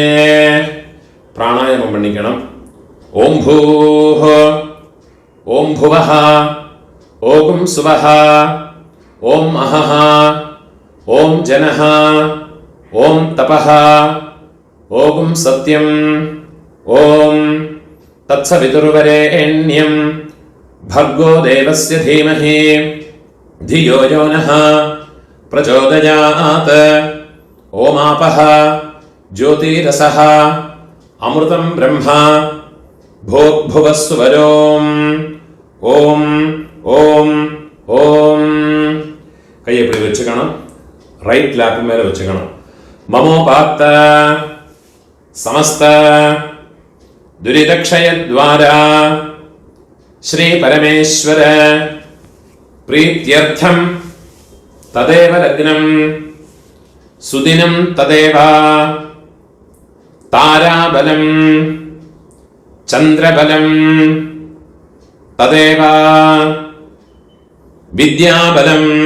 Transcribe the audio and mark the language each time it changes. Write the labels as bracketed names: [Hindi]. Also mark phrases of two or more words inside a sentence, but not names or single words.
[Tamil] பிராணாயாமம் பண்ணிக்கணும். [Sanskrit] ॐ भूः ॐ भुवः ॐ स्वः ॐ अहः ॐ जनः ॐ तपः ॐ सत्यम् ॐ तत्सवितुर्वरेण्यम् भर्गो देवस्य धीमहि धियो यो नः प्रचोदयात्. ओमापः ज्योतिरसः अमृतं ब्रह्मा भोग्भुवस्वरोम्. ओम ओम ओम. [Tamil] கையை இப்படி வச்சுக்கணும். [English] right lap [Tamil] மேலே வச்சுக்கணும். [Sanskrit] ममोपात्त समस्त दुरितक्षयद्वारा श्री परमेश्वर प्रीत्यर्थम तदेव लग्नं सुदिनं तदेव ताराबलं चंद्रबलं तदेव विद्याबलं